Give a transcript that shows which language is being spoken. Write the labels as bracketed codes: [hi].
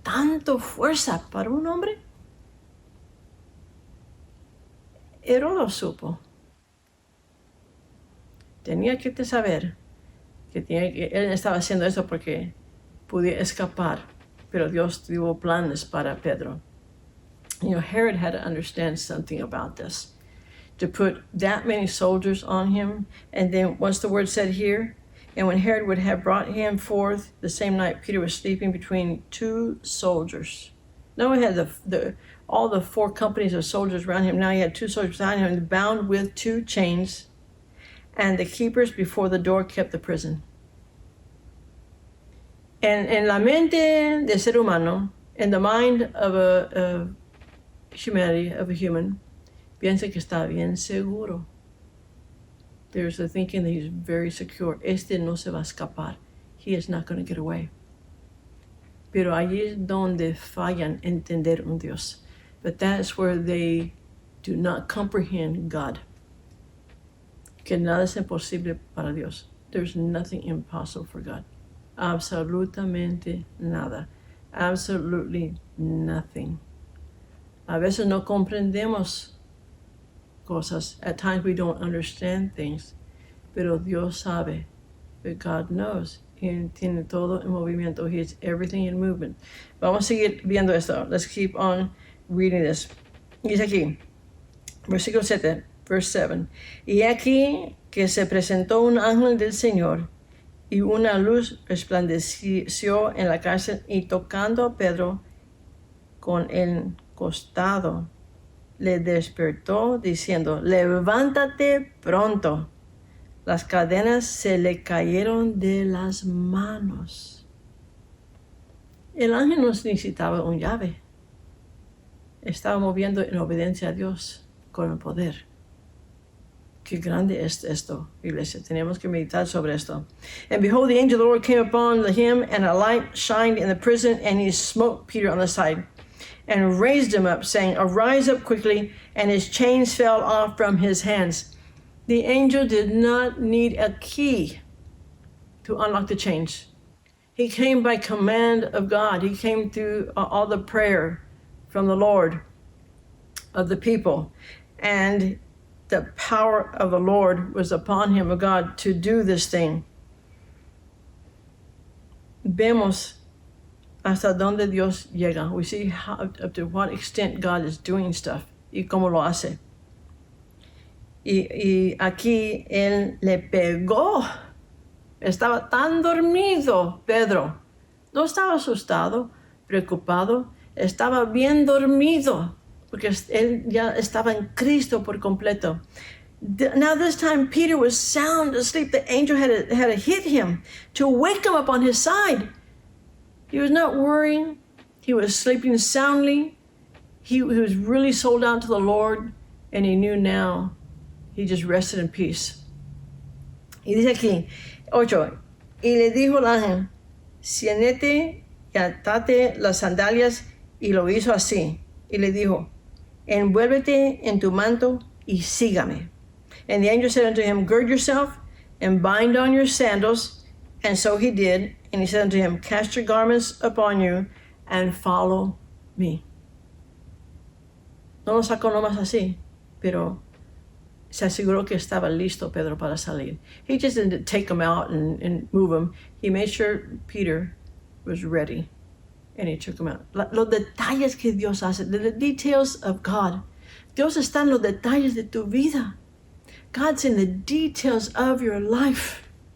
[es] ¿Tanto fuerza para un hombre? Herodes supo. Tenía que saber que él estaba haciendo eso porque podía escapar, pero Dios tuvo planes para Pedro. [en] You know, Herod had to understand something about this. To put that many soldiers on him, and then what's the word said here? And when Herod would have brought him forth the same night, Peter was sleeping between 2 soldiers. Now he had all the 4 companies of soldiers around him. Now he had 2 soldiers behind him, bound with 2 chains, and the keepers before the door kept the prison. [es] And en la mente del ser humano, [en] in the mind of humanity, of a human, [es] piensa que está bien seguro. [en] There's a thinking that he's very secure. [es] Este no se va a escapar. [en] He is not going to get away. [es] Pero allí es donde fallan entender un Dios. [en] But that's where they do not comprehend God. [es] Que nada es imposible para Dios. [en] There's nothing impossible for God. [es] Absolutamente nada. [en] Absolutely nothing. [es] A veces no comprendemos cosas. [en] At times we don't understand things. [es] Pero Dios sabe. [en] But God knows. [es] Y tiene todo en movimiento. [en] He has everything in movement. [es] Vamos a seguir viendo esto. [en] Let's keep on reading this. [es] Dice aquí, versículo 7, [en] verse 7. [es] Y aquí que se presentó un ángel del Señor y una luz resplandeció en la cárcel y tocando a Pedro con el costado, le despertó diciendo, levántate pronto. Las cadenas se le cayeron de las manos. El ángel no necesitaba una llave. Estaba moviendo en obediencia a Dios. con el poder. Qué grande es esto, iglesia. Tenemos que meditar sobre esto. [en] And behold, the angel of the Lord came upon him, and a light shined in the prison, and he smote Peter on the side, and raised him up, saying, Arise up quickly, and his chains fell off from his hands. The angel did not need a key to unlock the chains. He came by command of God. He came through all the prayer from the Lord of the people. And the power of the Lord was upon him, of God, to do this thing. [es] Vemos hasta donde Dios llega. [en] We see up to what extent God is doing stuff [es] y cómo lo hace. Y aquí él le pegó. Estaba tan dormido, Pedro. No estaba asustado, preocupado. Estaba bien dormido, porque él ya estaba en Cristo por completo. [en] Now this time Peter was sound asleep. The angel had to hit him to wake him up on his side. He was not worrying. He was sleeping soundly. He was really sold out to the Lord, and he knew now. He just rested in peace. [es] Y dice aquí, 8, y le dijo el ángel, ciéñete y atate las sandalias, y lo hizo así. Y le dijo, envuélvete en tu manto y sígame. [en] And the angel said unto him, gird yourself and bind on your sandals. And so he did. And he said unto him, cast your garments upon you and follow me. [es] No lo sacó nomás así, pero se aseguró que estaba listo Pedro para salir. [en] He just didn't take him out and move him. He made sure Peter was ready, and he took him out. [es] Los detalles que Dios hace, [en] the details of God. [es] Dios está en los detalles de tu vida. [en] God's in the details of your life.